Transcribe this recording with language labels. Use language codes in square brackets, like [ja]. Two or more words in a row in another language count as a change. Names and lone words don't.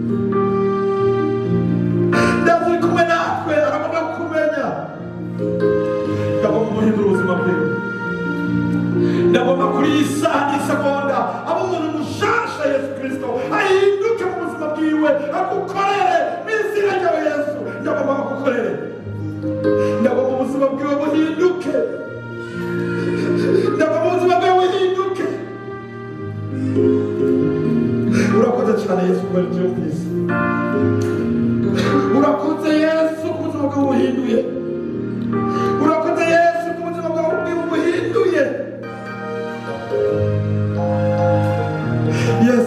[rn] Ndazi kumwe natwe, aragomba kukumenya, ndagomba muhindura ubuzima bwiwe, ndagomba kuri iyi saha n'isegonda aba umuntu mushasha Yesu Kristo, ahinduke mu buzima bwiwe, agukorere mu izina ryawe Yesu. Ndagomba kugukorere, ndagomba ubuzima bwiwe buhinduke, ndagomba ubuzima bwiwe buhinduke. Urakoze cyane Yesu kubera ibyo wumvise, urakoze Yesu ku buzima bwawe buhinduye, urakoze Yesu ku buzima bwawe buhinduye Yesu.